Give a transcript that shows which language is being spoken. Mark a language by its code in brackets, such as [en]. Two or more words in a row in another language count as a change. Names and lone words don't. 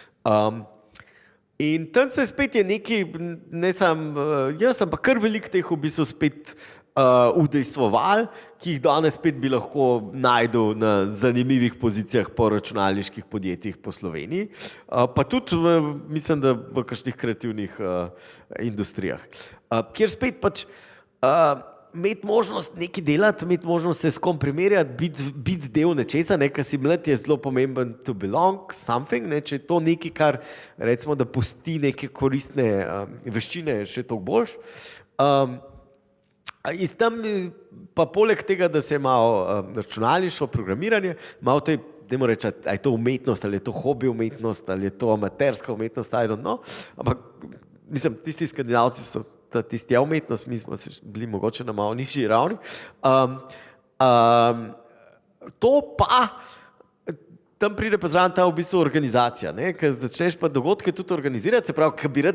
[sl] In tam se spet je neki, ne samo jaz, ampak kar velik teh v bistvu spet udejstvovali, ki jih danes spet bi lahko najdel na zanimivih pozicijah po računalniških podjetjih po Sloveniji, pa tudi mislim, da v kakšnih kreativnih industrijah. Kjer spet pač imeti možnost nekaj delati, imeti možnost se s kom primerjati, biti del nečesa, kar si mlad je zelo pomemben [en] to belong something, [sl] če je to nekaj, kar recimo, da pusti neke koristne veščine, še toliko boljš. In tam pa poleg tega, da se je malo računalništvo, programiranje, malo to je, dajmo reči, ali je to umetnost, ali je to hobi umetnost, ali je to amaterska umetnost, [en] I don't know, [sl] ampak mislim, tisti Skandinavci so tisti umetnost, mi smo bili mogoče na malo nižji ravni. To pa tam pride pa zraven ta v bistvu organizacija, ker začneš pa dogodke tudi organizirati, se pravi, bi rad,